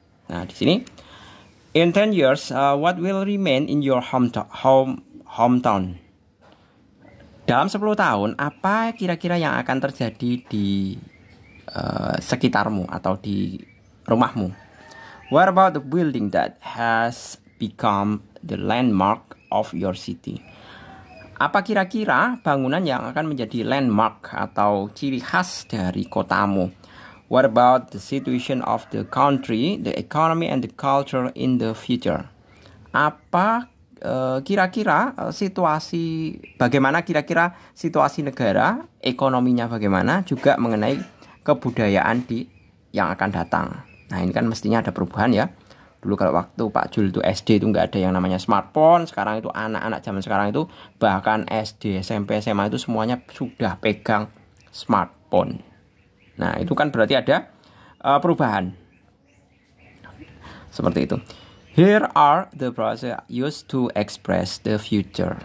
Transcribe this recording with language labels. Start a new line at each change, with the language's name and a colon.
Indonesian: Nah, di sini
English: in 10 years, what will remain in your hometown?
Indonesian: Dalam 10 tahun, apa kira-kira yang akan terjadi di sekitarmu atau di rumahmu?
English: What about the building that has become the landmark of your city?
Indonesian: Apa kira-kira bangunan yang akan menjadi landmark atau ciri khas dari kotamu?
English: What about the situation of the country, the economy, and the culture in the future?
Indonesian: Apa kira-kira bagaimana kira-kira situasi negara, ekonominya bagaimana, juga mengenai kebudayaan yang akan datang. Nah, ini kan mestinya ada perubahan ya. Dulu kalau waktu Pak Jul itu SD itu nggak ada yang namanya smartphone. Sekarang itu anak-anak zaman sekarang itu bahkan SD, SMP, SMA itu semuanya sudah pegang smartphone. Nah, itu kan berarti ada perubahan. Seperti itu.
English: Here are the phrases used to express the future.